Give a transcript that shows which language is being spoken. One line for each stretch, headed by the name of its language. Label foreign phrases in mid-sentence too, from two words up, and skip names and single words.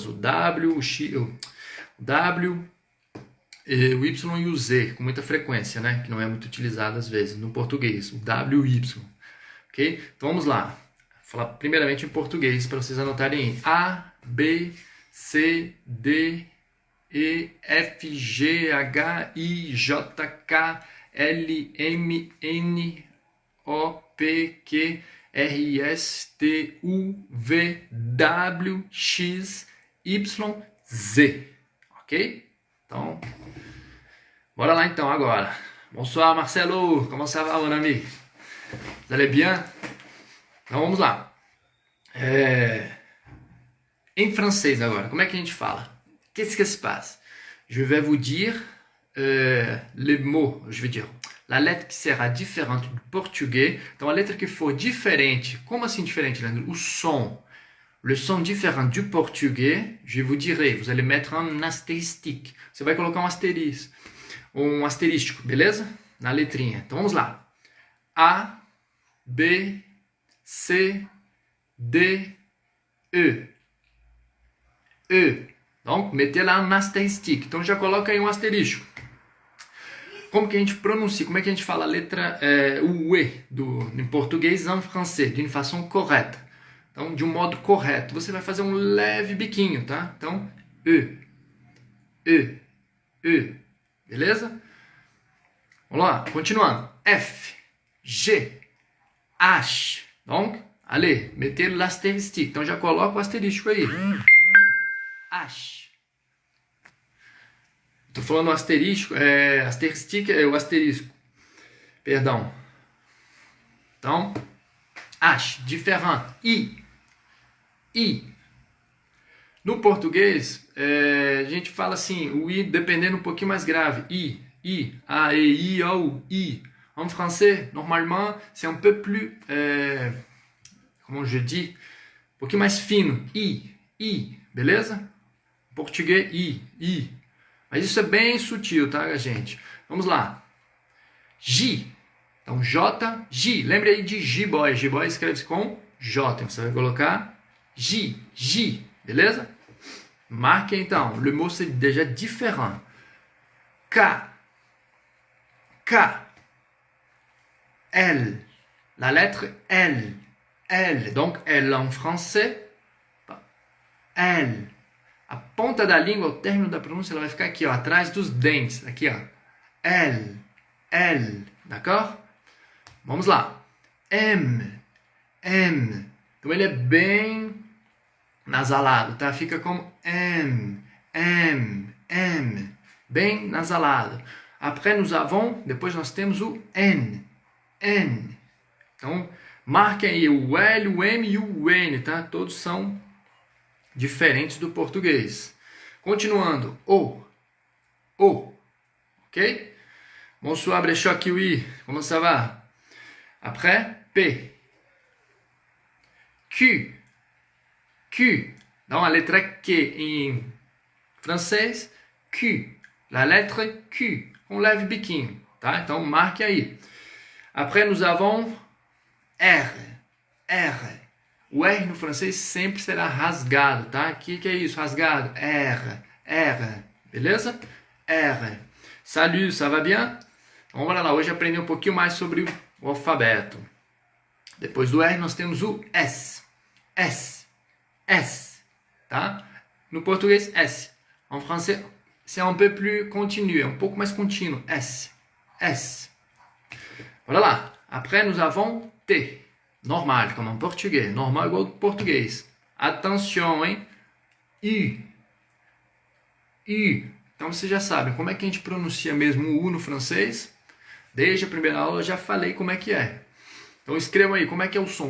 Portuguese: O W, o X, o Y e o Z, com muita frequência, né? Que não é muito utilizado às vezes no português. O W e o Y. Ok? Então vamos lá. Vou falar primeiramente em português, para vocês anotarem A, B, C, D, E, F, G, H, I, J, K, L, M, N, O, P, Q, R, S, T, U, V, W, X, Y, Z. Ok? Então, bora lá então agora.
French: Bonsoir Marcelo, como ça va, mon ami? Vous allez bien?
Portuguese: Então vamos lá. Em francês agora, como é que a gente fala?
French: Qu'est-ce qui se passe? Je vais vous dire les mots, je vais dire la lettre que será différente
Portuguese: do português. Então, a letra que for diferente, como assim diferente, Leandro?
French: Le son différent du portugais, je vous dirai, vous allez mettre un astérisque.
Portuguese: Você vai colocar um asterístico, beleza? Na letrinha. Então, vamos lá. A, B, C, D, E. E. Então, meter lá um asterisco. Então, já coloca aí um asterisco. Como que a gente pronuncia? Como é que a gente fala a letra o E em português e em francês? De uma façon correta. Então, de um modo correto. Você vai fazer um leve biquinho, tá? Então, E. E. E. Beleza? Vamos lá, continuando. F.
French: G. H. Donc, allez, meter l'asterisque.
Portuguese: Então, já coloca o asterisco aí. H. Estou falando asterisco, asteristique é o asterisco. Perdão. Então, H, diferente. I. No português, a gente fala assim, o I dependendo um pouquinho mais grave. I, A, E, I, O, I.
French: En français, normalement, c'est un peu plus, como je dis,
Portuguese: um pouquinho mais fino. I, beleza? Em português, I. Mas isso é bem sutil, tá, gente? Vamos lá. J. Então, J, J. Lembre aí de J-Boy. J-Boy escreve-se com J. Então, você vai colocar J, beleza? Marque então,
French: le mot c'est déjà différent. K, L, la lettre L, donc L en français, L.
Portuguese: A ponta da língua, o término da pronúncia, ela vai ficar aqui, ó, atrás dos dentes, aqui, ó, L, d'accord? Vamos lá, M, então ele é bem nasalado, tá? Fica como M, bem nasalado. Après, depois nós temos o N. Então, marquem aí o L, o M e o N, tá? Todos são diferentes do português. Continuando, O, ok?
French: Bonsoir, Brechoc Kiwi, comment ça va? Après, P, Q.
Portuguese: Então, a letra Q em francês, Q.
French: La lettre
Portuguese: Q, com leve biquinho, tá? Então, marque aí.
French: Après, nous avons R.
Portuguese: O R no francês sempre será rasgado, tá? O que é isso? Rasgado. R. Beleza?
French: R. Salut, ça va bien?
Portuguese: Então, vamos lá. Hoje aprender um pouquinho mais sobre o alfabeto. Depois do R, nós temos o S. Tá? No português, S.
French: En français, c'est un peu plus continu,
Portuguese: é um pouco mais contínuo. S. Olha lá.
French: Après, nous avons T.
Portuguese: Normal, como em português. Normal igual ao português. Atenção, hein? U. Então, vocês já sabem como é que a gente pronuncia mesmo o U no francês. Desde a primeira aula eu já falei como é que é. Então, escrevam aí como é que é o som.